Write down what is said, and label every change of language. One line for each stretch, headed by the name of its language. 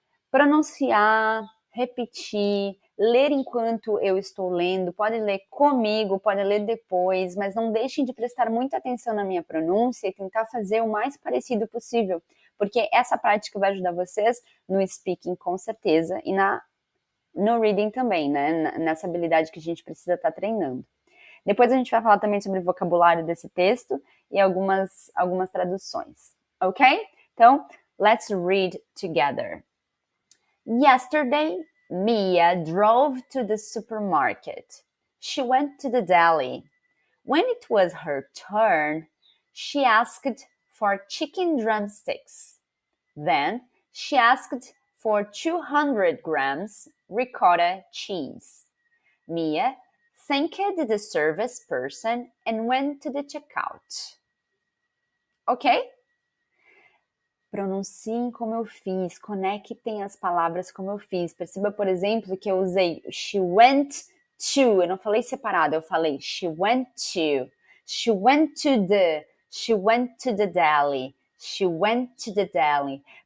Portuguese: Pronunciar, repetir, ler enquanto eu estou lendo, pode ler comigo, pode ler depois, mas não deixem de prestar muita atenção na minha pronúncia e tentar fazer o mais parecido possível, porque essa prática vai ajudar vocês no speaking com certeza e no reading também, né? Nessa habilidade que a gente precisa estar treinando. Depois a gente vai falar também sobre o vocabulário desse texto e algumas traduções, ok?
English: Então, let's read together. Yesterday, Mia drove to the supermarket. She went to the deli. When it was her turn, she asked for chicken drumsticks. Then she asked for 200 grams ricotta cheese. Mia thanked the service person and went to the checkout. Ok?
Portuguese: Pronunciem como eu fiz, conectem as palavras como eu fiz. Perceba, por exemplo, que eu usei
English: she went to,
Portuguese: eu não falei separado, eu falei
English: she went to the deli, she went to the deli.